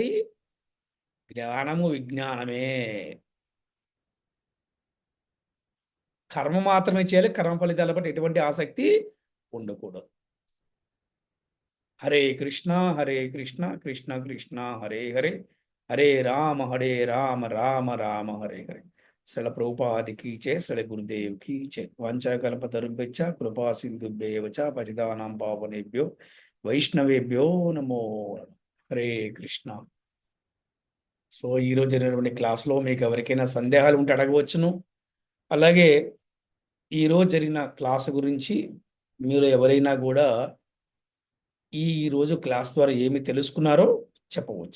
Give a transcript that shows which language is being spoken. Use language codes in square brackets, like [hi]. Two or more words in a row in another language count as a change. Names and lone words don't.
[te] జ్ఞానము విజ్ఞానమే. కర్మ మాత్రమే చేయాలి. కర్మ ఫలితాల పట్ల ఎటువంటి ఆసక్తి ఉండకూడదు. [sa] హరే కృష్ణ కృష్ణ కృష్ణ హరే హరే, హరే రామ రామ రామ హరే హరే. [te] శ్రీల ప్రభుపాదికి చే, శ్రీల గురుదేవ్కి చే. [sa] వాంఛాకల్పతరుభ్యశ్చ కృపా సింధుభ్యేవ చ పతితానాం పావనేభ్యో వైష్ణవేభ్యో నమో నమః. [te] హరే కృష్ణ. సో ఈరోజు జరిగినటువంటి క్లాస్లో మీకు ఎవరికైనా సందేహాలు ఉంటే అడగవచ్చును. అలాగే ఈరోజు జరిగిన క్లాస్ గురించి మీరు ఎవరైనా కూడా ఈ రోజు క్లాస్ ద్వారా ఏమి తెలుసుకున్నారో చెప్పవచ్చు.